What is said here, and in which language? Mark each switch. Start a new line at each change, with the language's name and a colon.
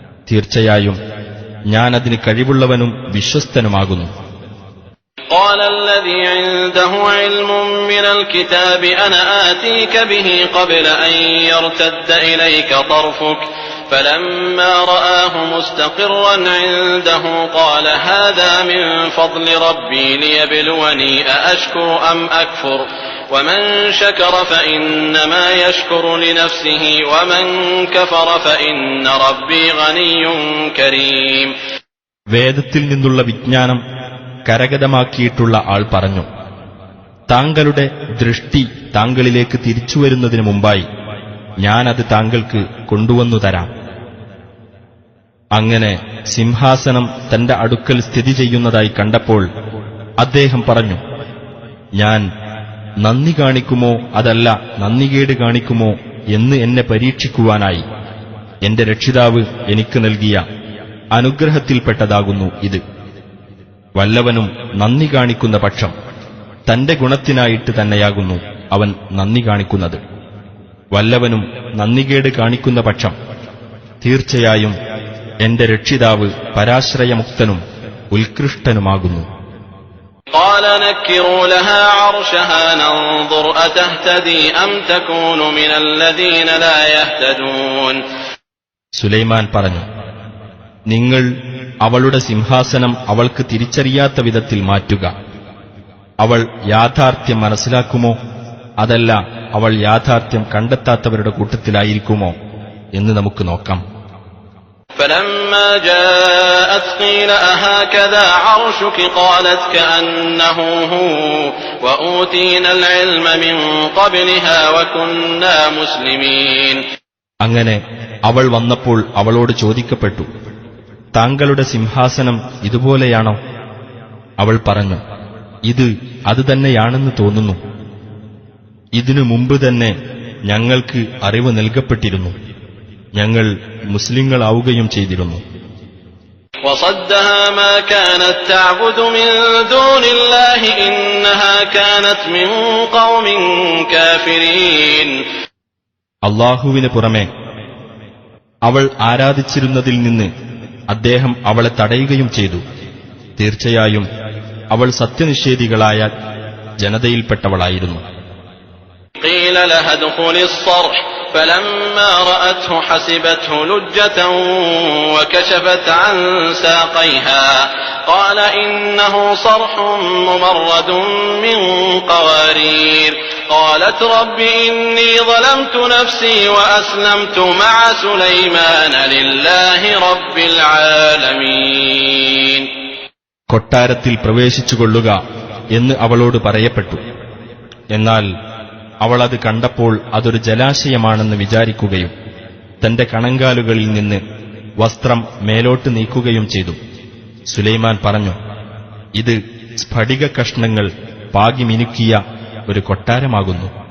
Malayalam: തീർച്ചയായും ഞാനതിന് കഴിവുള്ളവനും വിശ്വസ്തനുമാകുന്നു.
Arabic: قال الذي عنده علم من الكتاب أنا آتيك به قبل أن يرتد إليك طرفك فلما رآه مستقرا عنده قال هذا من فضل ربي ليبلوني أأشكر أم أكفر ومن شكر فإنما يشكر لنفسه ومن كفر فإن ربي غني كريم.
Malayalam: വേദത്തിൽ നിന്നുള്ള വിജ്ഞാനം കരഗതമാക്കിയിട്ടുള്ള ആൾ പറഞ്ഞു, താങ്കളുടെ ദൃഷ്ടി താങ്കളിലേക്ക് തിരിച്ചുവരുന്നതിനു മുമ്പായി ഞാനത് താങ്കൾക്ക് കൊണ്ടുവന്നു തരാം. അങ്ങനെ സിംഹാസനം തന്റെ അടുക്കൽ സ്ഥിതി ചെയ്യുന്നതായി കണ്ടപ്പോൾ അദ്ദേഹം പറഞ്ഞു, ഞാൻ നന്ദി കാണിക്കുമോ അതല്ല നന്ദികേട് കാണിക്കുമോ എന്ന് എന്നെ പരീക്ഷിക്കുവാനായി എന്റെ രക്ഷിതാവ് എനിക്ക് നൽകിയ അനുഗ്രഹത്തിൽപ്പെട്ടതാകുന്നു ഇത്. വല്ലവനും നന്ദി കാണിക്കുന്ന പക്ഷം തന്റെ ഗുണത്തിനായിട്ട് തന്നെയാകുന്നു അവൻ നന്ദി കാണിക്കുന്നത്. വല്ലവനും നന്ദികേട് കാണിക്കുന്ന പക്ഷം തീർച്ചയായും എന്റെ രക്ഷിതാവ് പരാശ്രയമുക്തനും ഉത്കൃഷ്ടനുമാകുന്നു.
Arabic: قال نكروا لها عرشها ننظر أتهتدي أم تكون من الذين لا يهتدون.
Malayalam: സുലൈമാൻ പറഞ്ഞു, നിങ്ങൾ അവളുടെ സിംഹാസനം അവൾക്ക് തിരിച്ചറിയാത്ത വിധത്തിൽ മാറ്റുക. അവൾ യാഥാർത്ഥ്യം മനസ്സിലാക്കുമോ അതല്ല അവൾ യാഥാർത്ഥ്യം കണ്ടെത്താത്തവരുടെ കൂട്ടത്തിലായിരിക്കുമോ എന്ന് നമുക്ക് നോക്കാം.
Arabic: فلما جاءت قيل أهكذا عرشك قالت كأنه هو وأوتينا العلم من قبلها وكنا مسلمين.
Malayalam: അങ്ങനെ അവൾ വന്നപ്പോൾ അവളോട് ചോദിക്കപ്പെട്ടു, താങ്കളുടെ സിംഹാസനം ഇതുപോലെയാണോ? അവൾ പറഞ്ഞു, ഇത് അതുതന്നെയാണെന്ന് തോന്നുന്നു. ഇതിനു മുമ്പ് തന്നെ ഞങ്ങൾക്ക് അറിവ് നൽകപ്പെട്ടിരുന്നു. ഞങ്ങൾ മുസ്ലിങ്ങളാവുകയും ചെയ്തിരുന്നു.
Arabic: وصدها ما كانت تعبد من دون الله إنها كانت من قوم كافرين.
Malayalam: അല്ലാഹുവിന് പുറമെ അവൾ ആരാധിച്ചിരുന്നതിൽ നിന്ന് അദ്ദേഹം അവളെ തടയുകയും ചെയ്തു. തീർച്ചയായും അവൾ സത്യനിഷേധികളായ ജനതയിൽപ്പെട്ടവളായിരുന്നു.
Arabic: قيل لها ادخلي الصرح فلما رأته حسبته لجة وكشفت عن ساقيها قال إنه صرح ممرد من قوارير قالت رب إني ظلمت نفسي وأسلمت مع سليمان لله رب العالمين.
Malayalam: കൊട്ടാരത്തിൽ പ്രവേശിച്ചുകൊള്ളുക എന്ന് അവളോട് പറയപ്പെട്ടു. എന്നാൽ അവൾ അത് കണ്ടപ്പോൾ അതൊരു ജലാശയമാണെന്ന് വിചാരിക്കുകയും തന്റെ കണങ്കാലുകളിൽ നിന്ന് വസ്ത്രം മേലോട്ട് നീക്കുകയും ചെയ്തു. സുലൈമാൻ പറഞ്ഞു, ഇത് സ്ഫടിക കഷ്ണങ്ങൾ പാകി മിനുക്കിയ ഒരു കൊട്ടാരമാകുന്നു.